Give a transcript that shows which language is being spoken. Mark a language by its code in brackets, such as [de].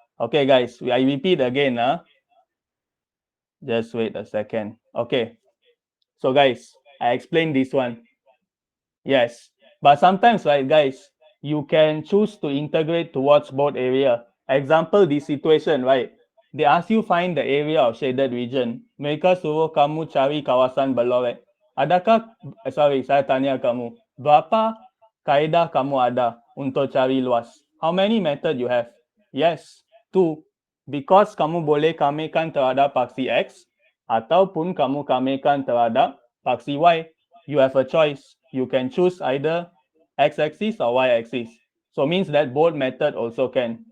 [en] Okay guys, I repeat again. Just wait a second. Okay. So guys, I explained this one. Yes. But sometimes, right, guys, you can choose to integrate towards both area. Example, this situation, right? They ask you find the area of shaded region. [ms] Mereka suruh kamu cari kawasan berlorek. Saya tanya kamu, berapa kaedah kamu ada untuk cari luas? [en] How many method you have? Yes, 2. Because [ms] kamu boleh kamikan terhadap paksi X ataupun kamu kamikan terhadap paksi Y. [en] You have a choice. You can choose either x-axis or y-axis. So means that both method also can.